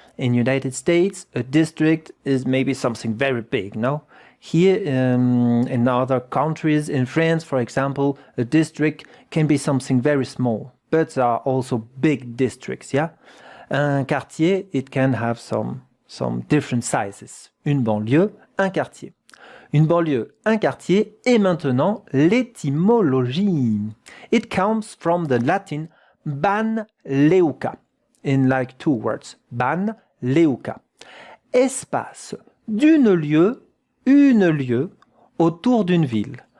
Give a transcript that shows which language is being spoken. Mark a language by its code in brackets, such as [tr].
[en] In United States, a district is maybe something very big, no? Here in other countries, in France, for example, a district can be something very small, but there are also big districts, yeah? Un quartier, it can have some different sizes. [fr] Une banlieue, un quartier. Une banlieue, un quartier, et maintenant l'étymologie. [en] It comes from the Latin ban leuca, in like two words. [la] Ban leuca. [fr] Espace d'une lieue, une lieue, autour d'une ville.